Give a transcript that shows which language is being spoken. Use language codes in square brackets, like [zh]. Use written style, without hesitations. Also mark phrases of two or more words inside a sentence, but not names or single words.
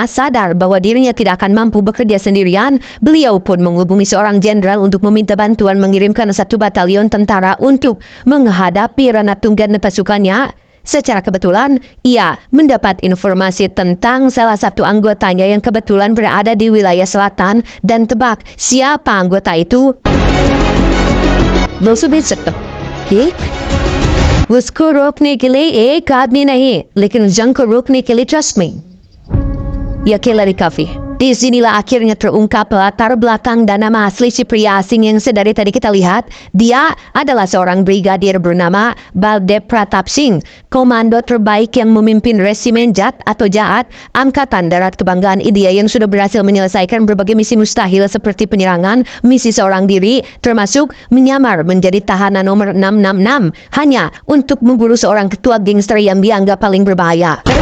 [id] Sadar bahwa dirinya tidak akan mampu bekerja sendirian, beliau pun menghubungi seorang jenderal untuk meminta bantuan mengirimkan 1 batalion tentara untuk menghadapi Ranatungga dan pasukannya. Secara kebetulan, ia mendapat informasi tentang salah satu anggotanya yang kebetulan berada di wilayah selatan, dan tebak siapa anggota itu? [hi] उसको रोकने के लिए एक आदमी नहीं, लेकिन जंग को रोकने के लिए [en] trust me. [id] Ya Kelly Kafi. Disinilah akhirnya terungkap latar belakang dan nama asli si pria asing yang sedari tadi kita lihat. Dia adalah seorang brigadir bernama Baldev Pratap Singh, komando terbaik yang memimpin resimen JAT atau Jaat, Angkatan Darat Kebanggaan India, yang sudah berhasil menyelesaikan berbagai misi mustahil seperti penyerangan, misi seorang diri, termasuk menyamar menjadi tahanan nomor 666 hanya untuk memburu seorang ketua gangster yang dianggap paling berbahaya.